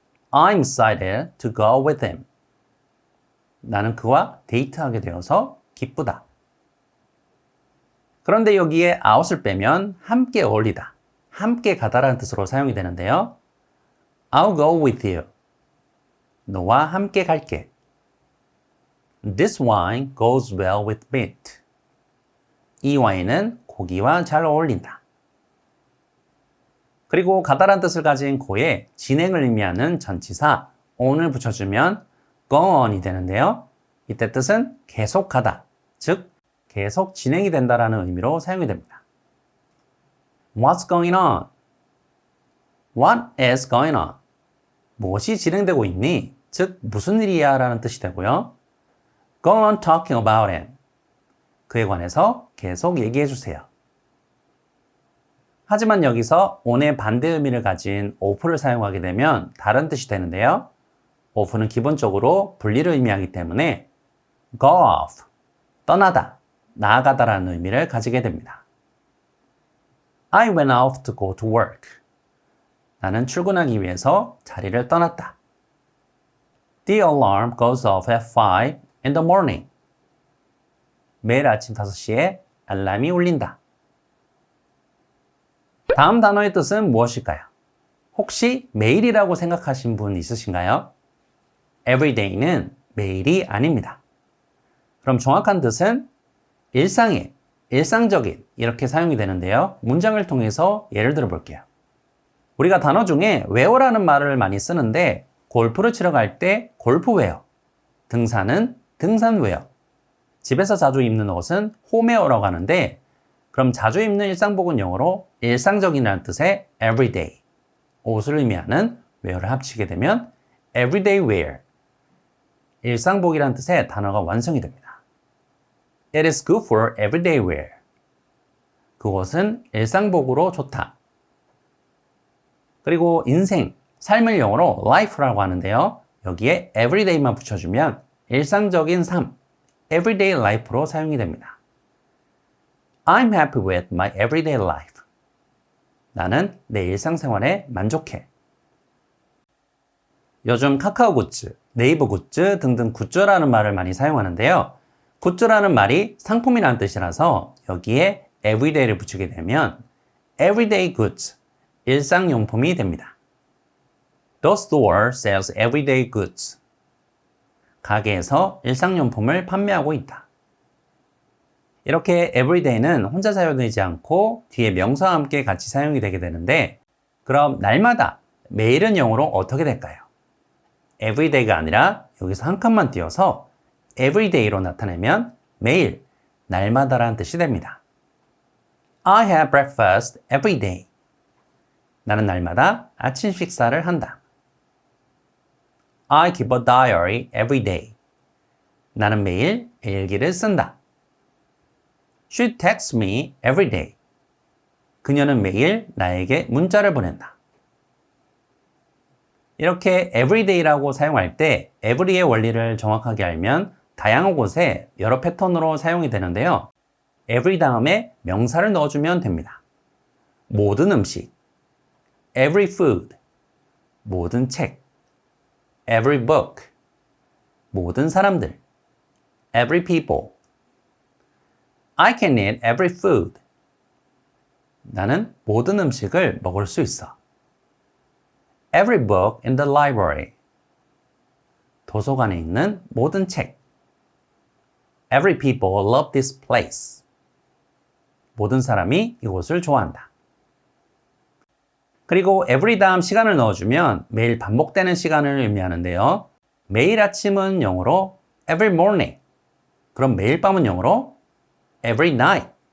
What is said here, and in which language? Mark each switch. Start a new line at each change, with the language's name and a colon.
English: I'm excited to go with him.
Korean: 나는 그와 데이트하게 되어서 기쁘다. 그런데 여기에 out을 빼면 함께 어울리다, 함께 가다라는 뜻으로 사용이 되는데요.
English: I'll go with you.
Korean: 너와 함께 갈게.
English: This wine goes well with meat.
Korean: 이 와인은 고기와 잘 어울린다. 그리고 가다란 뜻을 가진 go에 진행을 의미하는 전치사 on을 붙여주면 go on이 되는데요. 이때 뜻은 계속 가다, 즉 계속 진행이 된다라는 의미로 사용이 됩니다.
English: What's going on? What is going on?
Korean: 무엇이 진행되고 있니? 즉 무슨 일이야 라는 뜻이 되고요.
English: Go on talking about him.
Korean: 그에 관해서 계속 얘기해 주세요. 하지만 여기서 on의 반대 의미를 가진 off를 사용하게 되면 다른 뜻이 되는데요. off는 기본적으로 분리를 의미하기 때문에 go off, 떠나다, 나아가다라는 의미를 가지게 됩니다.
English: I went off to go to work.
Korean: 나는 출근하기 위해서 자리를 떠났다.
English: The alarm goes off at 5 in the morning.
Korean: 매일 아침 5시에 알람이 울린다. 다음 단어의 뜻은 무엇일까요? 혹시 매일이라고 생각하신 분 있으신가요? everyday는 매일이 아닙니다. 그럼 정확한 뜻은 일상의, 일상적인 이렇게 사용이 되는데요. 문장을 통해서 예를 들어 볼게요. 우리가 단어 중에 웨어라는 말을 많이 쓰는데 골프를 치러 갈 때 골프웨어, 등산은 등산웨어, 집에서 자주 입는 옷은 홈웨어라고 하는데 그럼 자주 입는 일상복은 영어로 일상적인이라는 뜻의 everyday, 옷을 의미하는 wear를 합치게 되면 everyday wear, 일상복이라는 뜻의 단어가 완성이 됩니다.
English: It is good for everyday wear.
Korean: 그것은 일상복으로 좋다. 그리고 인생, 삶을 영어로 life라고 하는데요. 여기에 everyday만 붙여주면 일상적인 삶, everyday life로 사용이 됩니다.
English: I'm happy with my everyday life.
Korean: 나는 내 일상생활에 만족해. 요즘 카카오 굿즈, 네이버 굿즈 등등 굿즈라는 말을 많이 사용하는데요. 굿즈라는 말이 상품이라는 뜻이라서 여기에 everyday를 붙이게 되면 everyday goods, 일상용품이 됩니다.
English: The store sells everyday goods.
Korean: 가게에서 일상용품을 판매하고 있다. 이렇게 everyday는 혼자 사용되지 않고 뒤에 명사와 함께 같이 사용이 되게 되는데 그럼 날마다, 매일은 영어로 어떻게 될까요? everyday가 아니라 여기서 한 칸만 띄어서 everyday로 나타내면 매일, 날마다라는 뜻이 됩니다.
English: I have breakfast every day.
Korean: 나는 날마다 아침 식사를 한다.
English: I keep a diary every day.
Korean: 나는 매일 일기를 쓴다.
English: She texts me every day.
Korean: 그녀는 매일 나에게 문자를 보낸다. 이렇게 everyday라고 사용할 때 every의 원리를 정확하게 알면 다양한 곳에 여러 패턴으로 사용이 되는데요. every 다음에 명사를 넣어주면 됩니다. 모든 음식, every food, 모든 책, every book, 모든 사람들, every people.
English: I can eat every food.
Korean: 나는 모든 음식을 먹을 수 있어.
English: Every book in the library.
Korean: 도서관에 있는 모든 책.
English: Every people love this place.
Korean: 모든 사람이 이곳을 좋아한다. 그리고 every 다음 시간을 넣어주면 매일 반복되는 시간을 의미하는데요. 매일 아침은 영어로 every morning. 그럼 매일 밤은 영어로 every night.